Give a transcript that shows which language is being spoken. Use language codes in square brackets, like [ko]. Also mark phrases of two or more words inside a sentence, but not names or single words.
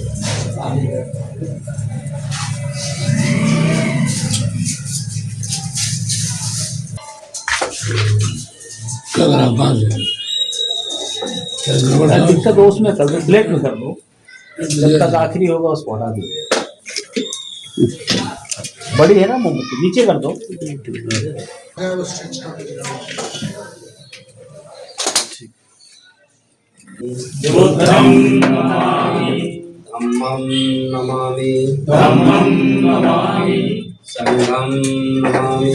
[hi] दिक्कत हो उसमें कर दो, प्लेट में कर दो, जब तक आखिरी होगा उसको हटा दो। बड़ी है ना मोमबत्ती, नीचे कर दो। [pi] बुद्धं नमामि धम्मं नमामि धम्मं नमामि संघं नमामि